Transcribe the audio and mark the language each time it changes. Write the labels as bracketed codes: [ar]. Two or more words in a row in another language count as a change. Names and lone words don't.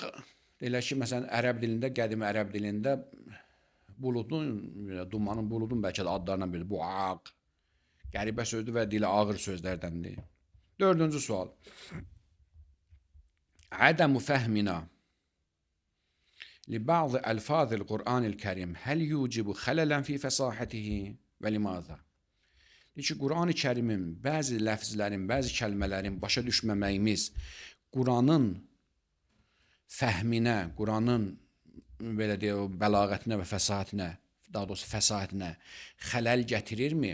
[az] Deyilər ki, məsələn, ərəb dilində, qədim ərəb dilində dumanın, buludun bəlkə də adlarından biridir. Buaq. Qəribə sözdür və dili ağır sözlərdəndir. Dördüncü sual. [ar] عدم فهمنا لبعض ألفاظ القرآن الكريم هل يوجب خللا في فصاحته ولماذا? [az] Deyir ki, Quran-ı Kərimin bəzi ləfzlərin, bəzi kəlmələrin başa düşməməyimiz Quranın fəhminə, Quranın belə deyək, bəlağətinə və fəsahatinə daha doğrusu fəsahatinə xələl gətirirmi?